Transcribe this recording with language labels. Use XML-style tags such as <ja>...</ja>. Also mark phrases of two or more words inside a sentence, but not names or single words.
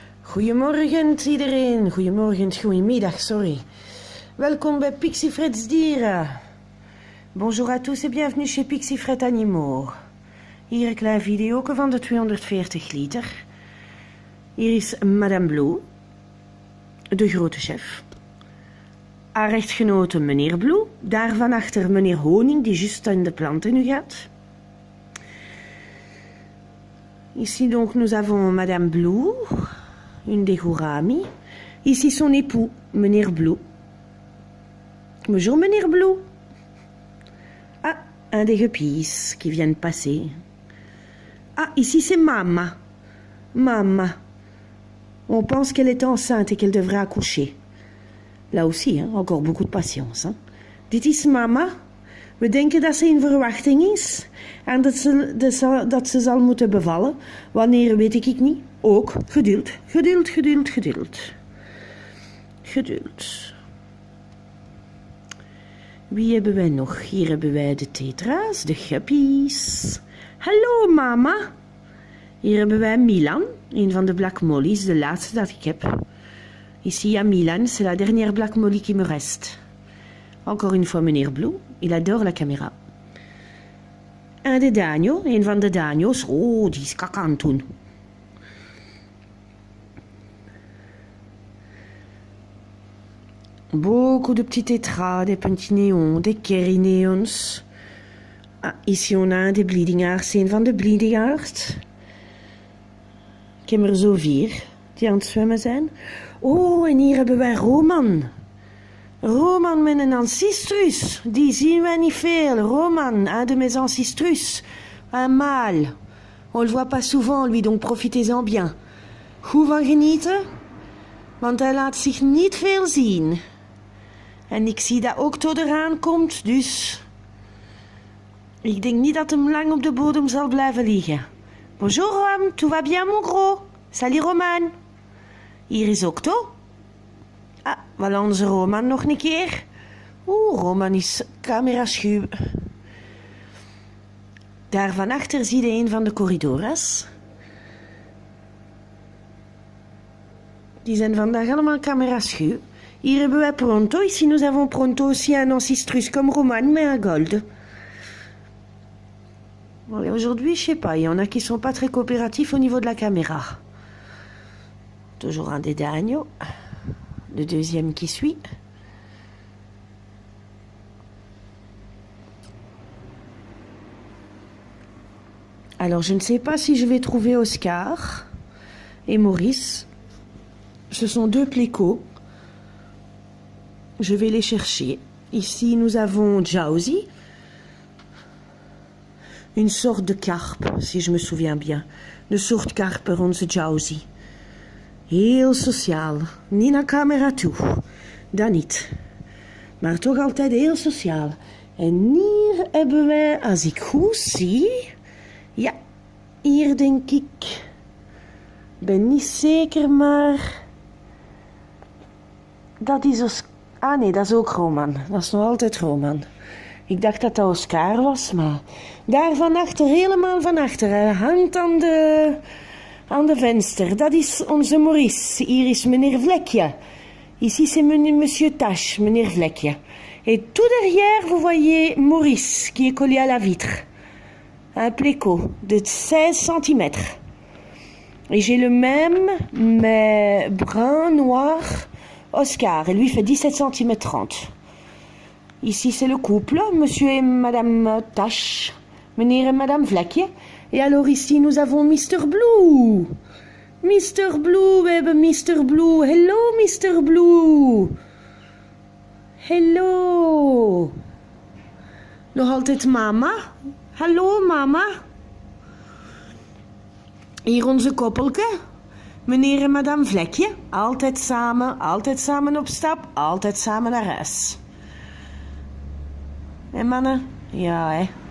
<nl>Goedemorgen iedereen, goedemiddag, sorry. Welkom bij Pixie Fred's Dieren.</nl> <fr>Bonjour à tous et bienvenue chez Pixie Fred Animaux.</fr> <nl>Hier een klein video van de 240 liter. Hier is Madame Blue, de grote chef. Haar echtgenote meneer Blue, daarvan achter meneer Honing die juist in de planten nu gaat.</nl> <fr>Ici donc nous avons Madame Blue, une des gouramis. Ici son époux, meneer Blue. Bonjour meneer Blue. Ah, un des guppies qui viennent passer. Ah, ici c'est Mama. Mama. On pense qu'elle est enceinte et qu'elle devrait accoucher. Là aussi, hein, encore beaucoup de patience. Hein.</fr> <nl>Dit is Mama. We denken dat ze in verwachting is en dat ze zal moeten bevallen. Wanneer weet ik niet. Ook geduld, geduld, geduld, geduld. Geduld. Wie hebben wij nog? Hier hebben wij de tetra's, de guppies. Hallo mama. Hier hebben wij Milan, een van de Black Mollies, de laatste dat ik heb.</nl> <fr>Ici à Milan, c'est la dernière Black Molly qui me reste. Encore une fois meneer Blue, il adore la caméra.</fr> <nl>En de Danio, een van de Danio's. Oh, die is kak aan het doen.</nl> <fr>Beaucoup de petits tétras, des petits néons, des kerineons. Ah, ici on a un des bleedingaards,</fr> <nl>een van de bleedingaards. Ik heb er zo 4 die aan het zwemmen zijn. Oh, en hier hebben wij Roman. Roman met een ancistrus. Die zien wij niet veel.</nl> <fr>Roman, un de mes ancistrus. Un mâle. On le voit pas souvent, lui, donc profitez-en bien.</fr> <nl>Goed van genieten, want hij laat zich niet veel zien. En ik zie dat ook tot eraan komt, dus ik denk niet dat hem lang op de bodem zal blijven liggen.</nl> <fr>Bonjour Rom, tout va bien mon gros? Salut Roman.</fr> <nl>Hier is Octo. Ah, wel onze Roman nog een keer. Oeh, Roman is cameraschuw. Daar van achter zie je een van de corridoras. Die zijn vandaag allemaal cameraschuw. Hier hebben wij Pronto.</nl> <fr>Ici nous avons Pronto aussi un ancistrus comme Roman, mais un gold. Bon, aujourd'hui, je sais pas, il y en a qui sont pas très coopératifs au niveau de la caméra. Toujours un des d'agneau. Le deuxième qui suit. Alors, je ne sais pas si je vais trouver Oscar et Maurice. Ce sont 2 plécots. Je vais les chercher. Ici, nous avons Jauzi. Une sorte de karp, si je me souviens bien.</fr> <nl>De soort karper, onze Jauzi. Heel sociaal. Niet naar camera toe. Dat niet. Maar toch altijd heel sociaal. En hier hebben wij, als ik goed zie... Ja, hier denk ik... ben niet zeker, maar... Dat is Oscar. Ah nee, dat is ook Roman. Dat is nog altijd Roman. Ik dacht dat dat Oscar was, maar... Daar van achter, helemaal van achter. Hij hangt aan de venster. Dat is onze Maurice. Hier is meneer Vlekje.</nl> <fr>Ici c'est monsieur Tache, meneer Vlekje. Et tout derrière, vous voyez Maurice, qui est collé à la vitre. Un pléco de 16 cm. Et j'ai le même, mais brun, noir... Oscar, et lui fait 17 cm 30. Ici, c'est le couple, monsieur et madame Tache, meneer et madame Vlekje. Et alors ici, nous avons Mr.</fr> <nl>Blue. Mr. Blue, we hebben Mr. Blue.</nl> <en>Hello, Mr. Blue. Hello.</en> <nl>Nog altijd mama. Hallo, mama. Hier onze koppelke. Meneer en madame Vlekje, altijd samen op stap, altijd samen naar huis. En mannen? Ja, hè.</nl>